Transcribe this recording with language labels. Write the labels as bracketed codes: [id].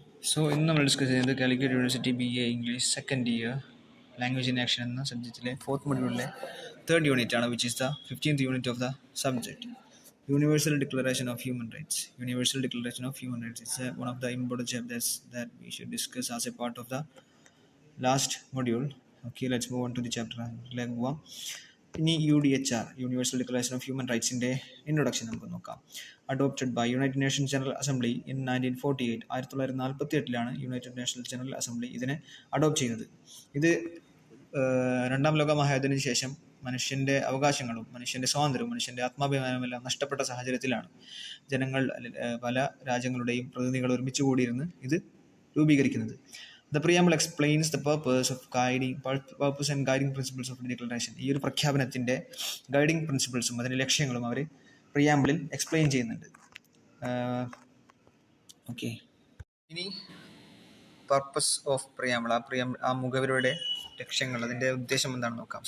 [ml] So ഇന്ന് നമ്മൾ discuss ചെയ്യുന്നത് Calicut university BA English second year language in action എന്ന സബ്ജക്റ്റിലെ ഫോർത്ത് മൊഡ്യൂളിലെ തേർഡ് യൂണിറ്റ് ആണ്, [en] Which is the 15th unit of the subject. Universal Declaration of Human Rights. Universal Declaration of Human Rights is one of the important chapters that we should discuss as a part of the last module. Okay, let's move on to the chapter. [ml] ലേക്ക് പോവാം. ഇനി UDHR universal declaration of human റൈറ്റ്സിൻ്റെ introduction നമുക്ക് നോക്കാം. [en] Adopted by United Nations General Assembly in 1948. [ml] 1948 United Nations general assembly ഇതിനെ adopt ചെയ്യുന്നത്. ഇത് രണ്ടാം ലോക മഹായുദ്ധത്തിന് ശേഷം മനുഷ്യൻ്റെ അവകാശങ്ങളും മനുഷ്യൻ്റെ സ്വാതന്ത്ര്യവും മനുഷ്യൻ്റെ ആത്മാഭിമാനമെല്ലാം നഷ്ടപ്പെട്ട സാഹചര്യത്തിലാണ് ജനങ്ങൾ പല രാജ്യങ്ങളുടെയും പ്രതിനിധികൾ ഒരുമിച്ച് കൂടിയിരുന്ന് ഇത് രൂപീകരിക്കുന്നത്. [en] The preamble explains the purpose and guiding principles of the declaration. [ml] ഈ ഒരു പ്രഖ്യാപനത്തിൻ്റെ ഗൈഡിങ് പ്രിൻസിപ്പിൾസും അതിൻ്റെ ലക്ഷ്യങ്ങളും അവർ പ്രിയാമ്പിളിൽ എക്സ്പ്ലെയിൻ ചെയ്യുന്നുണ്ട്. ഓക്കെ, ഇനി [en] purpose of preamble, [ml] ആ മുഖവരുടെ ലക്ഷ്യങ്ങൾ, അതിൻ്റെ ഉദ്ദേശം എന്താണെന്ന് നോക്കാം.